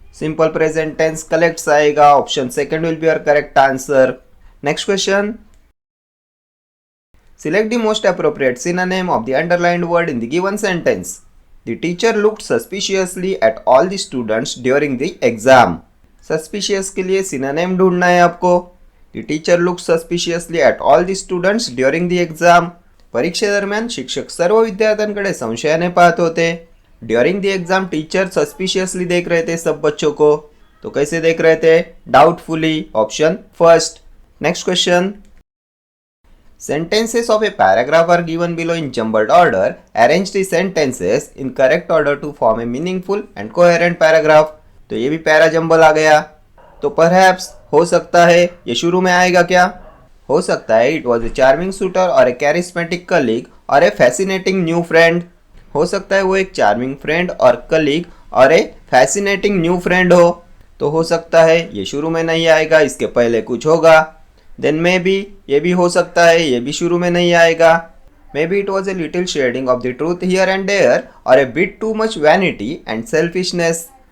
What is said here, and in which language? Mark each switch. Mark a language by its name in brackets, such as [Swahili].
[English] Simple present tense collects आएगा. Option second will be your correct answer. Next question. Select the most appropriate synonym of the underlined word in the given sentence. The teacher looked suspiciously at all the students during the exam. [Hindi] Suspicious के लिए synonym ढूंढना है आपको. [English] The teacher looked suspiciously at all the students during the exam. [Marathi] परीक्षे दरम्यान शिक्षक सर्व विद्यार्थ्यांकडे संशयाने पाहत होते. [English] during the exam [Hindi] teacher suspiciously देख रहे थे सब बच्चों को. तो कैसे देख रहे थे? [English] Doubtfully. Option first. Next question. Sentences of a paragraph are given below in jumbled order. Arrange the sentences in correct order to form a meaningful and coherent paragraph. [Hindi] तो ये भी पैरा जंबल आ गया. तो perhaps हो सकता है, ये शुरू में आएगा क्या? हो सकता है [English] it was a charming suitor or a charismatic colleague or a fascinating new friend. [Hindi] हो सकता है वो एक चार्मिंग फ्रेंड और कलीग और [English] a fascinating new friend [Hindi] हो. तो हो सकता है ये शुरू में नहीं आएगा, इसके पहले कुछ होगा. देन मे बी, ये भी हो सकता है, ये भी शुरू में नहीं आएगा. [English] Maybe it was a little shading of the truth here and there or a bit too much vanity and selfishness.